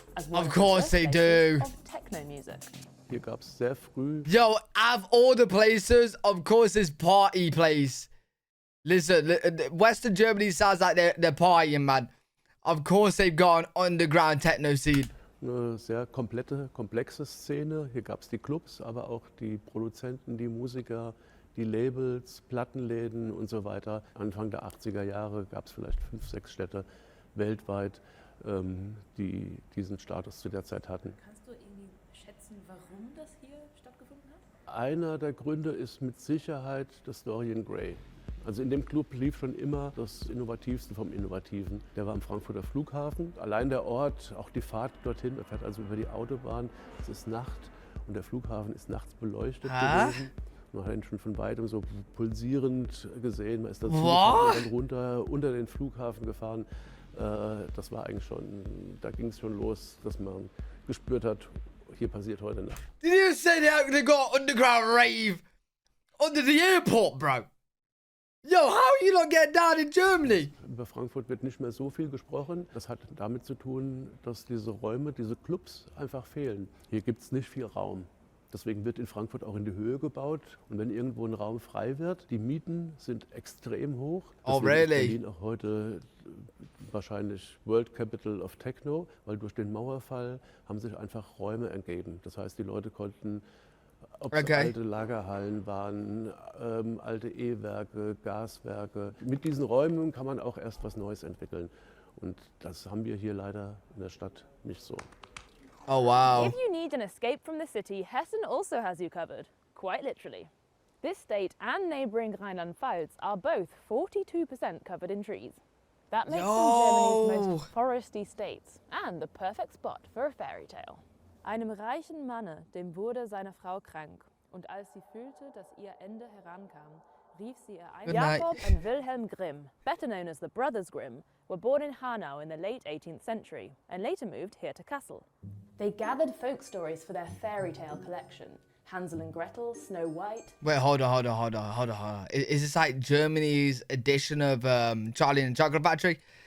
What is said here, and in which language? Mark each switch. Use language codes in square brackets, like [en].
[en] As one Of the course they birthplaces do. Of techno music. [de] Hier gab es sehr früh [en] Yo, out of all the places, of course, this party place. Listen, Western Germany sounds like they're partying, man. Of course, they've got an underground techno scene. [de] eine sehr komplexe Szene. Hier gab es die Clubs, aber auch die Produzenten, die Musiker, die Labels, Plattenläden und so weiter. Anfang der 80er Jahre gab es vielleicht 5, 6 Städte weltweit, die diesen Status zu der Zeit hatten. Kannst du irgendwie schätzen, warum das hier stattgefunden hat? Einer der Gründe ist mit Sicherheit das Dorian Gray. Also in dem Club lief schon immer das Innovativste vom Innovativen. Der war am Frankfurter Flughafen. Allein der Ort, auch die Fahrt dorthin, er fährt also über die Autobahn. Es ist Nacht und der Flughafen ist nachts beleuchtet gewesen. Man hat ihn schon von weitem so pulsierend gesehen. Man ist dazu gefahren, dann runter unter den Flughafen gefahren. Das war eigentlich schon, da ging es schon los, dass man gespürt hat, hier passiert heute Nacht. Did you say they got underground rave under the airport, bro? Yo, how are you not getting down in Germany? Über Frankfurt wird nicht mehr so viel gesprochen. Das hat damit zu tun, dass diese Räume, diese Clubs einfach fehlen. Hier gibt es nicht viel Raum. Deswegen wird in Frankfurt auch in die Höhe gebaut. Und wenn irgendwo ein Raum frei wird, die Mieten sind extrem hoch. Oh, Deswegen [en] really? [de] ist Berlin auch heute wahrscheinlich [en] World Capital of Techno, [de] weil durch den Mauerfall haben sich einfach Räume ergeben. Das heißt, die Leute konnten, ob es alte Lagerhallen waren, alte E-Werke, Gaswerke. Mit diesen Räumen kann man auch erst was Neues entwickeln. Und das haben wir hier leider in der Stadt nicht so. [en] Oh, wow. If you need an escape from the city, Hessen also has you covered, quite literally. This state and neighbouring Rheinland-Pfalz are both 42% covered in trees. That makes them Germany's most foresty states and the perfect spot for a fairy tale. [de] Einem reichen Manne, dem wurde seine Frau krank, und als sie fühlte, dass ihr Ende herankam, rief sie ihr ein. [en] Jakob and Wilhelm Grimm, better known as the Brothers Grimm, were born in Hanau in the late 18th century and later moved here to Kassel. They gathered folk stories for their fairy tale collection. Hansel and Gretel, Snow White. Wait, hold on. Is this like Germany's edition of Charlie and the Chocolate Factory?